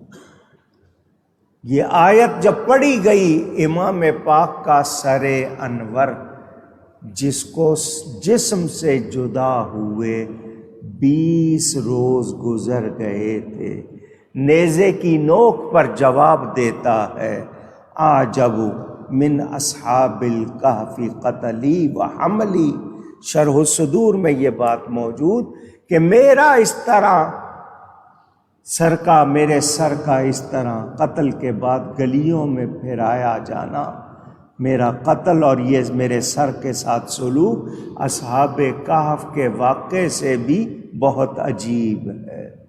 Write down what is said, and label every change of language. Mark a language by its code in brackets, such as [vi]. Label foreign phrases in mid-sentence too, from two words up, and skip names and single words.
[ur] یہ آیت جب پڑھی گئی، امام پاک کا سر انور جس کو جسم سے جدا ہوئے 20 روز گزر گئے تھے، نیزے کی نوک پر جواب دیتا ہے [ar] اعجب من اصحاب الکہف قتلی و حملی۔ [ur] شرح الصدور میں یہ بات موجود کہ میرا اس طرح میرے سر کا اس طرح قتل کے بعد گلیوں میں پھرایا جانا، میرا قتل اور یہ میرے سر کے ساتھ سلوک اصحاب کہف کے واقعے سے بھی بہت عجیب ہے۔